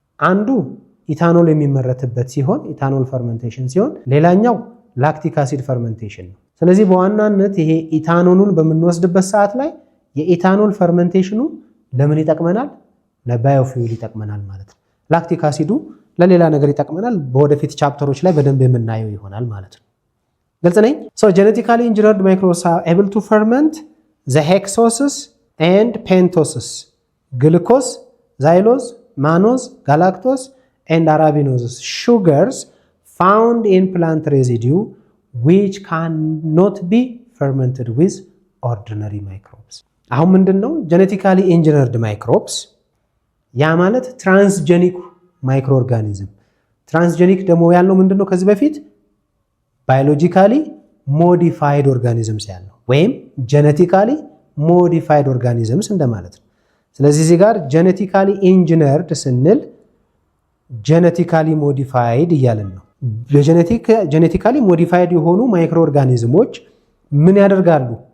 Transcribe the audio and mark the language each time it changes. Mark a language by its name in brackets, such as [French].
[Amharic] አንዱ ኢታኖል የሚመረትበት ሲሆን ኢታኖል ፈርመንቴሽን ሲሆን፣ ሌላኛው ላክቲክ አሲድ ፈርመንቴሽን ነው። ስለዚህ በዋናነት ይሄ ኢታኖሉን በምንወስድበት ሰዓት ላይ የኢታኖል ፈርመንቴሽኑ ለምን ይጠቅመናል? ለባዮፊውል ይጠቅመናል ማለት ነው። ላክቲክ አሲዱ ለሌላ ነገር ይጠቅመናል። በወደፊት ቻፕተሮች ላይ በደንብ የምናየው ይሆናል ማለት ነው። ግልጽ ነኝ? [English] So genetically engineered microbes are able to ferment the hexoses and pentoses, glucose, xylose, mannose, galactose, and arabinose sugars found in plant residue which cannot be fermented with ordinary microbes. [Amharic] አሁን ምንድነው [English] genetically engineered microbes? [Amharic] ያ ማለት ትራንስጀኒክ ማይክሮ ኦርጋኒዝም። ትራንስጀኒክ ደግሞ ያልነው ምንድነው ከዚህ በፊት ባዮሎጂካሊ ሞዲፋይድ ኦርጋኒዝምስ ያልነው ወይም ጄኔቲካሊ ሞዲፋይድ ኦርጋኒዝምስ እንደማለት ነው። ስለዚህ እዚህ ጋር ጄኔቲካሊ ኢንጂነርድ ስንል ጄኔቲካሊ ሞዲፋይድ እያልን ነው። ጄኔቲካሊ ሞዲፋይድ የሆኑ ማይክሮ ኦርጋኒዝሞች ምን ያደርጋሉ?